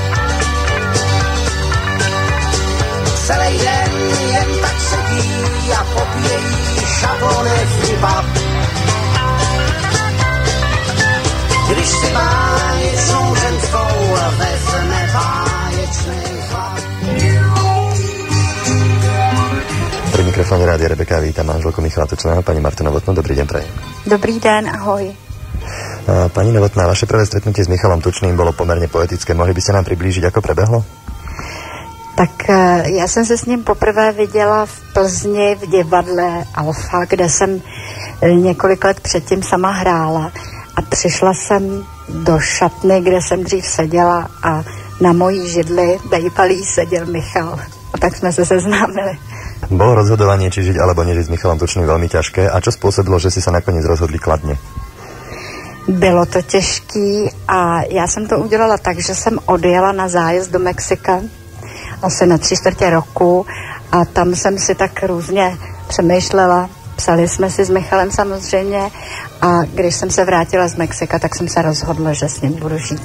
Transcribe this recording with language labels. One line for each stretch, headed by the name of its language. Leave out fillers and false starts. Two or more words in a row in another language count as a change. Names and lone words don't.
Czech: Celý den jen tak sedí a popíjejí šatony v dybách. Když si báječnou ženskou vezme báječnej chlap.
Slovak: Pri mikrofóne Rádia Rebeka vítam manželku Michala Tučného, pani Martu Novotnú. Dobrý deň prajem.
Czech: Dobrý den, ahoj.
Slovak: Pani Novotná, vaše prvé stretnutie s Michalom Tučným bolo pomerne poetické. Mohli by ste nám priblížiť, ako prebehlo?
Czech: Tak já jsem se s ním poprvé viděla v Plzni v divadle Alfa, kde jsem několik let předtím sama hrála. A přišla jsem do šatny, kde jsem dřív seděla a na mojí židli bejvalý seděl Michal. A tak jsme se seznámili.
Slovak: Bolo rozhodovanie, či žiť alebo nežiť s Michalom Tučným veľmi ťažké. A čo spôsobilo, že si sa nakoniec rozhodli kladne?
Czech: Bylo to těžký a já jsem to udělala tak, že jsem odjela na zájezd do Mexika asi na 3/4 roku a tam jsem si tak různě přemýšlela. Psali jsme si s Michalem samozřejmě a když jsem se vrátila z Mexika, tak jsem se rozhodla, že s ním budu žít.